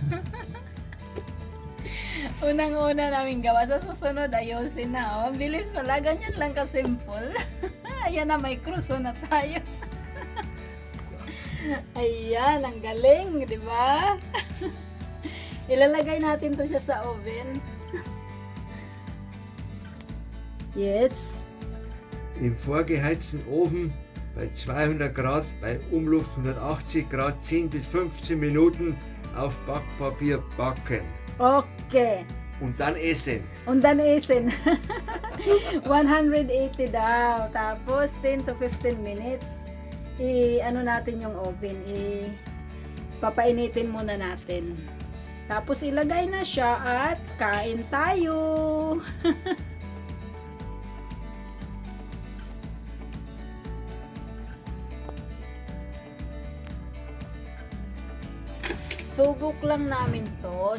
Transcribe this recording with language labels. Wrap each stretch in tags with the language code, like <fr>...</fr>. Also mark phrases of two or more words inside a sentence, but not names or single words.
<tl>Unang-una namin gawa. Sa susunod, ayusin na. Oh. Bilis pala. Ganyan lang ka-simple. Ayan na, may croissant na tayo. Ayan, ang galing, di ba? Ilalagay natin to siya sa oven.</tl> <de>Jetzt. Im vorgeheizten Ofen bei 200 Grad, bei Umluft 180 Grad 10 bis 15 Minuten auf Backpapier backen. Okay. Und dann essen. Und dann essen. 180 daw.</de> <tl>Tapos</tl> <en>10 to 15 minutes.</en> <tl>Ano natin yung oven. Papainitin muna natin. Tapos ilagay na siya at kain tayo. Subok lang namin to.</tl>